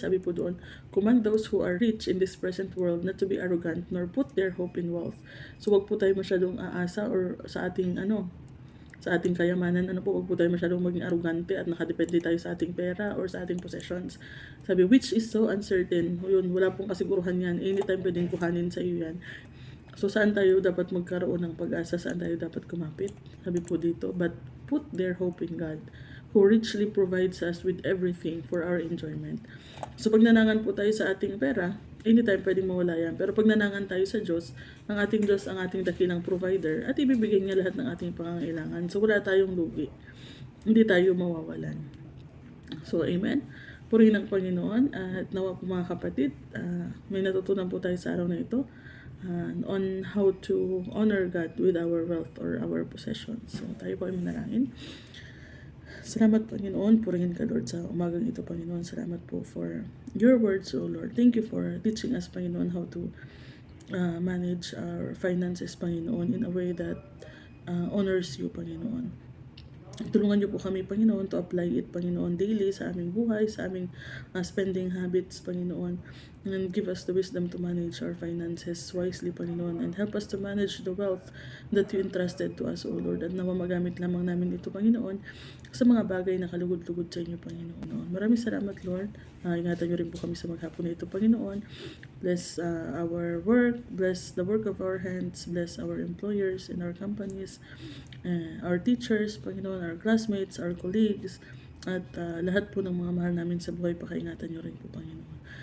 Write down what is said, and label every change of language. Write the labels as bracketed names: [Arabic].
[Filipino] Sabi po doon, [English] command those who are rich in this present world not to be arrogant nor put their hope in wealth. [Filipino] So, wag po tayo masyadong aasa or sa ating sa ating kayamanan, wag po tayo masyadong maging arrogante at nakadepende tayo sa ating pera or sa ating possessions. Sabi, [English] which is so uncertain. [Filipino] Yun, wala pong kasiguruhan yan. Anytime pwedeng kuhanin sa iyo yan. So, saan tayo dapat magkaroon ng pag-asa? Saan tayo dapat kumapit? Sabi po dito, [English] but put their hope in God, who richly provides us with everything for our enjoyment. [Filipino] So, pag nanangan po tayo sa ating pera, anytime pwedeng mawala yan. Pero pag nanangan tayo sa Diyos, ang ating Diyos ang ating dakilang provider at ibibigay niya lahat ng ating pangangailangan. So, wala tayong lugi. Hindi tayo mawawalan. So, amen. Purihin ang Panginoon at nawa po mga kapatid, may natutunan po tayo sa araw na ito [English] on how to honor God with our wealth or our possessions. [Filipino] So, tayo po ay manalangin. Salamat, Panginoon. Purihin ka, Lord, sa umagang ito, Panginoon. Salamat po [English] for your words, O Lord. Thank you for teaching us, Panginoon, how to manage our finances, Panginoon, in a way that honors you, Panginoon. [Filipino] Tulungan niyo po kami, Panginoon, [English] to apply it, [Filipino] Panginoon, daily sa aming buhay, sa aming spending habits, Panginoon. [English] And give us the wisdom to manage our finances wisely, Panginoon. And help us to manage the wealth that you entrusted to us, O Lord. [Filipino] At nawa magamit lamang namin ito, Panginoon, sa mga bagay na kalugod-lugod sa inyo, Panginoon. Maraming salamat, Lord. Ingatan niyo rin po kami sa maghapon na ito, Panginoon. [English] Bless our work, bless the work of our hands, bless our employers and our companies, our teachers, Panginoon, our classmates, our colleagues, [Filipino] At lahat po ng mga mahal namin sa buhay, pakaingatan niyo rin po, Panginoon.